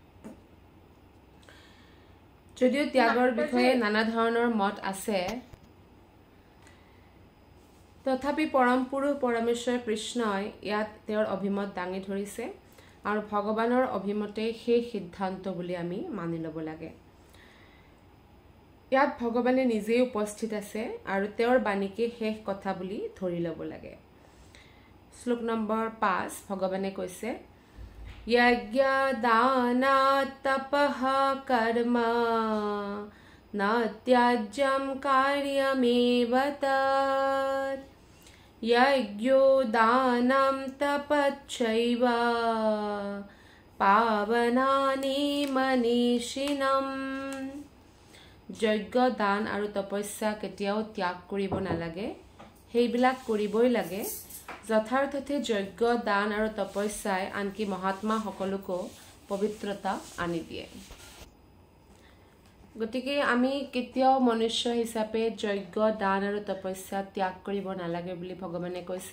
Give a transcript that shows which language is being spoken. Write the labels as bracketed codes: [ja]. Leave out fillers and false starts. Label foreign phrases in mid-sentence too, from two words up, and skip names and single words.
[as] যদিও ত্যাগৰ বিষয়ে নানা ধৰণৰ মত আছে তথাপি পৰম পুৰুষ পৰমেশ্বৰ কৃষ্ণই ইয়াত তেওঁৰ অভিমত দাঙি ধৰিছে আৰু ভগৱানৰ অভিমতে সেই সিদ্ধান্ত বুলি আমি মানি ল'ব লাগে। ইয়াত ভগৱানে নিজেই উপস্থিত আছে আৰু তেওঁৰ বাণীকে শেষ কথা বুলি ধৰি ল'ব লাগে। শ্লোক নম্বৰ 5 ভগৱানে কৈছে [sa] यज्ञ दान तपः कर्म न त्याज्यं कार्यमेव तत् यज्ञो दानं तपश्चैव पावनानि मनीषिणम्। [as] যজ্ঞ দান আৰু তপস্যা কেতিয়াও ত্যাগ কৰিব নালাগে, সেইবিলাক কৰিবই লাগে। যথাৰ্থতে যজ্ঞ দান আৰু তপস্যাই আনকি মহাত্মা সকলোকো পবিত্ৰতা আনি দিয়ে। গতিকে আমি কেতিয়াও মনুষ্য হিচাপে যজ্ঞ দান আৰু তপস্যা ত্যাগ কৰিব নালাগে বুলি ভগৱানে কৈছে।